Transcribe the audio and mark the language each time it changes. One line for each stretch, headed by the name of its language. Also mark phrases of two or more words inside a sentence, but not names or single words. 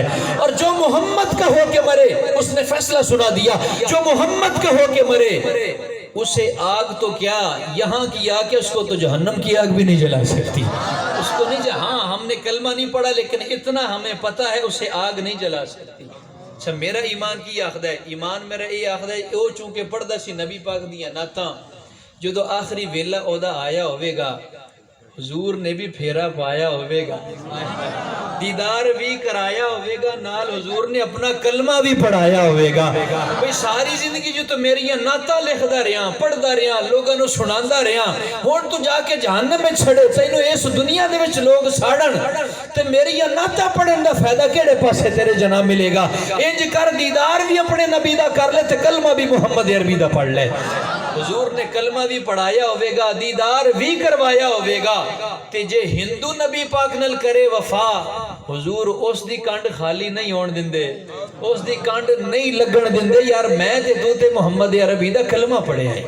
Urdu: اور جو محمد کا ہو کے مرے اس نے فیصلہ سنا دیا، جو محمد کا ہو کے مرے اسے آگ تو کیا یہاں کی آگ، اس کو تو جہنم کی آگ بھی نہیں جلا سکتی، اس کو نہیں ہاں ہم نے کلمہ نہیں پڑھا لیکن اتنا ہمیں پتہ ہے اسے آگ نہیں جلا سکتی.
Punjabi: اچھا میرا ایمان کی آخد ہے، ایمان میرا یہ آخد ہے او چونکہ پڑھدا سی نبی پاک دیاں نعتاں، جدو آخری ویلا اودا آیا ہوئے گا حضور نے بھی پھیرا پایا ہوئے گا، دیدار بھی کرایا ہوئے گا، نال حضور نے اپنا کلمہ بھی پڑھایا ہوئے گا. بھئی ساری زندگی جو تو میری نعتاں لکھدا رہیاں پڑھدا رہیاں لوگاں نو سناندا رہیاں، ہن تو جا کے جہنم میں چھڑے تینوں اس دنیا دے وچ لوگ ساڑن تے میری نعتاں پڑھن دا فائدہ کیڑے پاسے تیرے جناب ملے گا؟ انج کر دیدار بھی اپنے نبی دا کر لے تے کلمہ بھی محمد عربی دا پڑھ لے. حضور نے کلمہ بھی پڑھایا ہوئے گا، دیدار بھی کروایا ہوئے گا، تے جے ہندو نبی پاک نل کرے وفا، حضور اس دی کانڈ خالی نہیں ہون دندے، اس دی کانڈ نہیں لگن دندے، یار میں تے محمد عربی دا کلمہ پڑھے آئے۔